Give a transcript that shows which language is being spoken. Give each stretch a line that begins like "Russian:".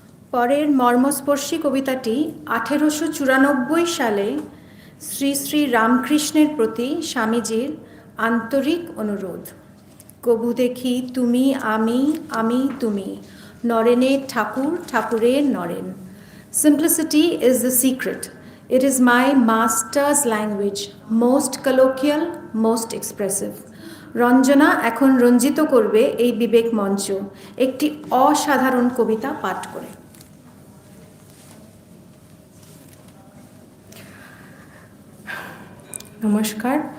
Bangla: পরের মর্মস্পর্শী কবিতাটি 1894 সালে শ্রী শ্রী রামকৃষ্ণের প্রতি স্বামীজির আন্তরিক অনুরোধ। কবু দেখি তুমি আমি, আমি তুমি, নরেনে ঠাকুর, ঠাকুরের Naren.
English: Simplicity is the secret. It is my master's language, most colloquial, most expressive.
Bangla: Ranjana এখন রঞ্জিত করবে এই বিবেক মঞ্চ একটি অসাধারণ কবিতা পাঠ করে। নমস্কার।